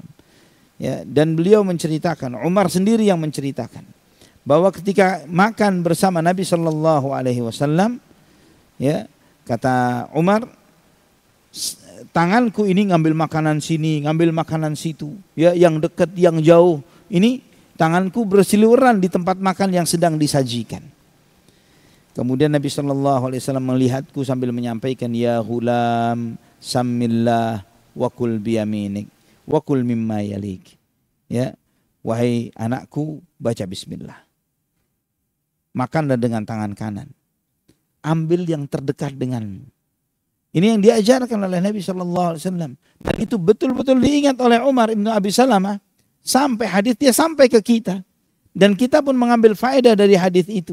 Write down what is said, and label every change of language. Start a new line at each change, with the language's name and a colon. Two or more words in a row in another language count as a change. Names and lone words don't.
Indonesian: Ya, dan beliau menceritakan, Umar sendiri yang menceritakan, bahwa ketika makan bersama Nabi
Arabic: sallallahu alaihi wasallam,
Indonesian: ya, kata Umar, tanganku ini ngambil makanan sini, ngambil makanan situ, ya, yang dekat, yang jauh, ini tanganku bersiliweran di tempat makan yang sedang disajikan. Kemudian Nabi SAW melihatku sambil menyampaikan,
Arabic: يا غلام سم الله وكل بيمينك وكل مما يليك.
Indonesian: Ya, wahai anakku, baca bismillah. Makanlah dengan tangan kanan. Ambil yang terdekat denganmu. Ini yang diajarkan oleh Nabi SAW. Dan itu betul-betul diingat oleh Umar ibnu Abi Salamah. Sampai hadisnya sampai ke kita. Dan kita pun mengambil faedah dari hadis itu.